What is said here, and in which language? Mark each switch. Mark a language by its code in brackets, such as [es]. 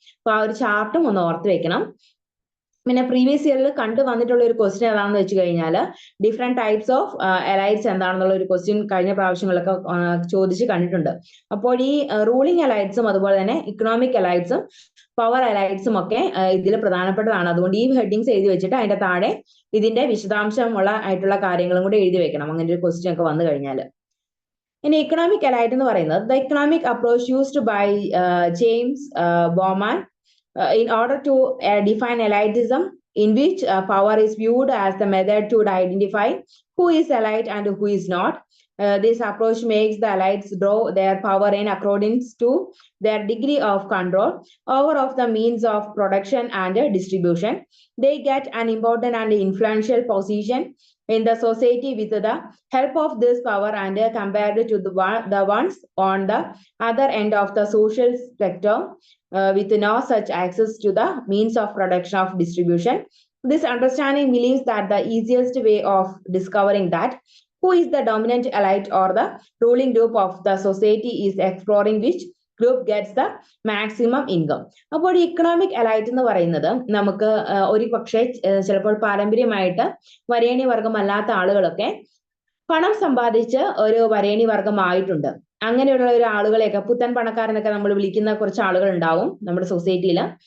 [ml] അപ്പൊ ആ ഒരു ചാർട്ടും ഒന്ന് ഓർത്ത് വെക്കണം. പിന്നെ പ്രീവിയസ് ഇയറിൽ കണ്ടു വന്നിട്ടുള്ള ഒരു ക്വസ്റ്റ്യൻ ഏതാണെന്ന് വെച്ച് കഴിഞ്ഞാൽ [en] different types of elites [ml] എന്താണെന്നുള്ള ഒരു ക്വസ്റ്റ്യൻ കഴിഞ്ഞ പ്രാവശ്യങ്ങളൊക്കെ ചോദിച്ച് കണ്ടിട്ടുണ്ട്. അപ്പോൾ ഈ റൂളിംഗ് എലൈറ്റ്സും അതുപോലെ തന്നെ ഇക്കണോമിക് എലൈറ്റ്സും പവർ എലൈറ്റ്സും ഒക്കെ ഇതിൽ പ്രധാനപ്പെട്ടതാണ്. അതുകൊണ്ട് ഈ ഹെഡിങ്സ് എഴുതി വെച്ചിട്ട് അതിന്റെ താഴെ ഇതിന്റെ വിശദാംശമുള്ള ആയിട്ടുള്ള കാര്യങ്ങളും കൂടെ എഴുതി വെക്കണം, അങ്ങനെ ഒരു ക്വസ്റ്റ്യൻ ഒക്കെ വന്നു കഴിഞ്ഞാൽ. ഇനി ഇക്കണോമിക് എലൈറ്റ് എന്ന് പറയുന്നത് [en] The economic approach used by James Bowman in order to define elitism, in which power is viewed as the method to identify who is elite and who is not. This approach makes the elites draw their power in accordance to their degree of control over of the means of production and distribution. They get an important and influential position in the society with the help of this power and compared to the ones on the other end of the social spectrum with no such access to the means of production of distribution. This understanding believes that the easiest way of discovering that who is the dominant elite or the ruling group of the society is exploring which group gets the maximum income. [ml] അപ്പോൾ economic elite എന്ന് പറയുന്നത് നമുക്ക് ഒരു പക്ഷേ ചിലപ്പോൾ പാരമ്പര്യമായിട്ട് വരേണ്യ വർഗമല്ലാത്ത ആളുകളൊക്കെ പണം സമ്പാദിച്ച് ഒരു വരേണ്യ വർഗമായിട്ടുണ്ട്. അങ്ങനെയുള്ള ഒരു ആളുകളെയൊക്കെ പുത്തൻ പണക്കാരെന്നൊക്കെ നമ്മൾ വിളിക്കുന്ന കുറച്ച് ആളുകൾ ഉണ്ടാവും നമ്മുടെ സൊസൈറ്റിയിൽ.